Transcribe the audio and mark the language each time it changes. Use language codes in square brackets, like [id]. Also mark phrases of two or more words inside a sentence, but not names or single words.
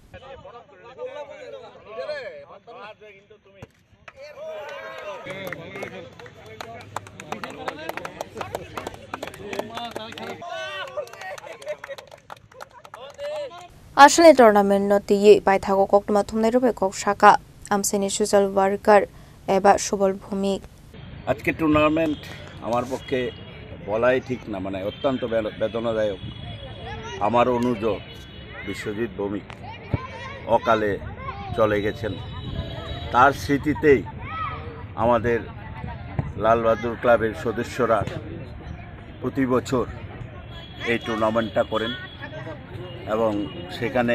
[trp] Ashale tournament no tiye bai thago koktuma thumnai rupe kok shaka amseni [en] social worker [trp] eba Subol Bhumik [bn] আজকে টুর্নামেন্ট আমার পক্ষে বলাই ঠিক না, মানে অত্যন্ত বেদনাদায়ক। আমার অনুজ বিশ্বজিৎ ভৌমিক অকালে চলে গেছেন। তার স্মৃতিতেই আমাদের লাল বাহাদুর ক্লাবের সদস্যরা প্রতি বছর এই টুর্নামেন্টটা করেন এবং সেখানে